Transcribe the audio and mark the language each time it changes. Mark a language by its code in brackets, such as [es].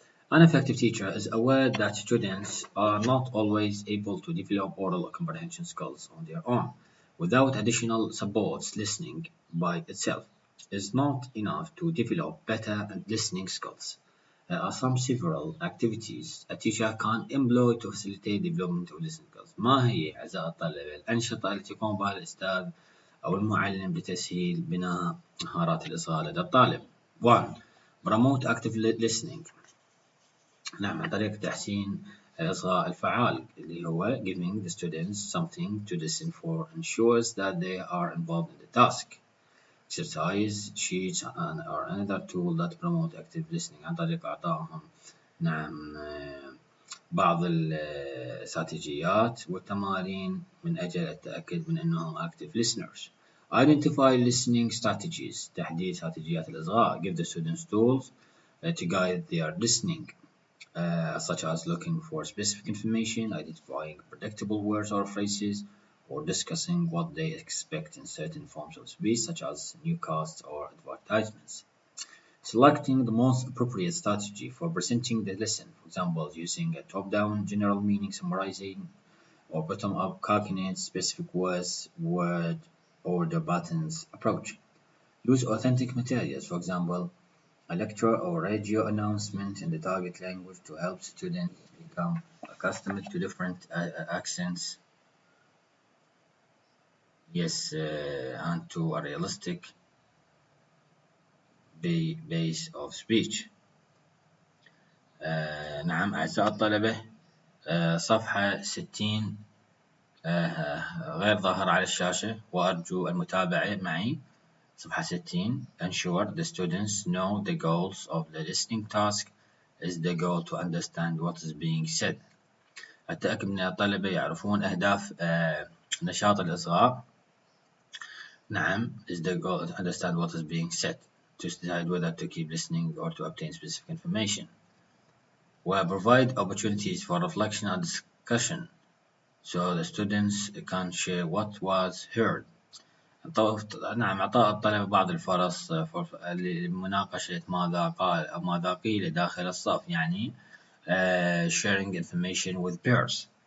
[en] An effective teacher is aware that students are not always able to develop oral comprehension skills on their own. Without additional supports, listening by itself is not enough to develop better listening skills. There are several activities a teacher can employ to facilitate development of listening skills. [ar] ما هي أعزائي الطلبة الأنشطة التي يقوم بها الأستاذ أو المعلم لتسهيل بناء مهارات الإصغاء لدى الطالب؟ 1. [en] Promote active listening. [ar] نعم عن طريق تحسين الإصغاء الفعال اللي هو [en] giving the students something to listen for ensures that they are involved in the task. Exercise sheets are another tool that promote active listening [ar] عن طريق إعطائهم نعم بعض الاستراتيجيات والتمارين من أجل التأكد من أنهم [en] active listeners. Identify listening strategies. [ar] تحديد استراتيجيات الإصغاء. [en] Give the students tools to guide their listening, such as looking for specific information, identifying predictable words or phrases, or discussing what they expect in certain forms of speech, such as newscasts or advertisements. Selecting the most appropriate strategy for presenting the lesson, for example, using a top-down general meaning summarizing or bottom-up calculate specific words, word order patterns approach. Use authentic materials, for example, a lecture or radio announcement in the target language to help students become accustomed to different accents, yes, and to a realistic base of speech. [ar] نعم أعزائي الطلبة، صفحة 60 غير ظاهرة على الشاشة وأرجو المتابعة معي. صفحة 60. [en] Ensure the students know the goals of the listening task is the goal to understand what is being said. [ar] التأكد من الطلبة يعرفون أهداف نشاط الإصغاء. [en] نعم is the goal to understand what is being said, to decide whether to keep listening or to obtain specific information. Provide opportunities for reflection and discussion so the students can share what was heard. [ar] نعم إعطاء الطلبة بعض الفرص لمناقشة ماذا قال أو ماذا قيل داخل الصف، يعني [en] sharing information with peers.